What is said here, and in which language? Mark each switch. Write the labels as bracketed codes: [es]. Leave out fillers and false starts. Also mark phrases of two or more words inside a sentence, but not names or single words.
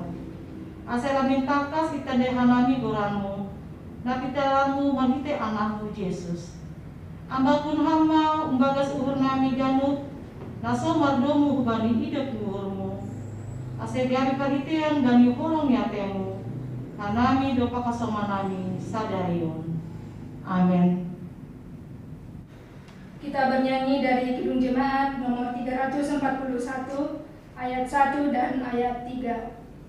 [bts] Ase lamin takas itande hanami goranmu napitaranmu manite anakmu Yesus. Ambakun hama umbagas uhur nami ganut naso mardomu bani hidup uhurmu. Ase biari pagitian bani holong yatemu hanami dopak kasomanami sadarion. Amin. [id] Kita bernyanyi dari Kidung Jemaat nomor 341 ayat 1 dan ayat 3.